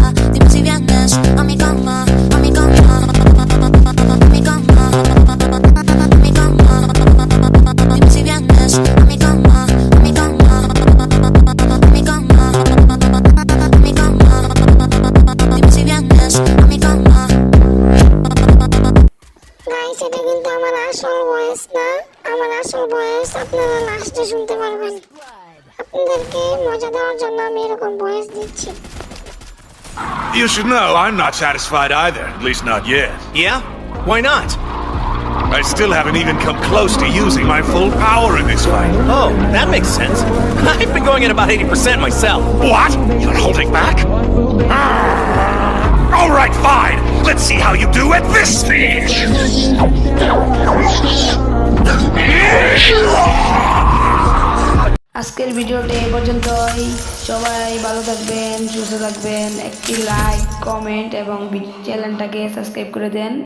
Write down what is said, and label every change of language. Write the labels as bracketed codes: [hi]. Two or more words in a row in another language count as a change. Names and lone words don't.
[es] Dime si vienes a mi cama, a mi cama, a mi cama, a mi cama. Dime si vienes a mi cama, a mi cama, a mi cama, a mi cama. Dime si vienes a mi cama. [bn] গাইস, এটা কিন্তু আমার আসল ভয়েস না, আমার আসল ভয়েস আপনারা লাস্টে শুনতে পারবেন। আপনাদেরকে মজা দেওয়ার জন্য আমি এরকম ভয়েস দিচ্ছি। [en] You should know I'm not satisfied either, at least not yet. Yeah? Why not? I still haven't even come close to using my full power in this fight. Oh, that makes sense. I've been going at about 80% myself. What? You're holding back? All right, fine. Let's see how you do at this stage. [bn] আজকের ভিডিওটা এই পর্যন্তই। সবাই ভালো থাকবেন, সুস্থ থাকবেন। একটি [en] like, comment [bn] এবং চ্যানেলটাকে সাবস্ক্রাইব করে দেন।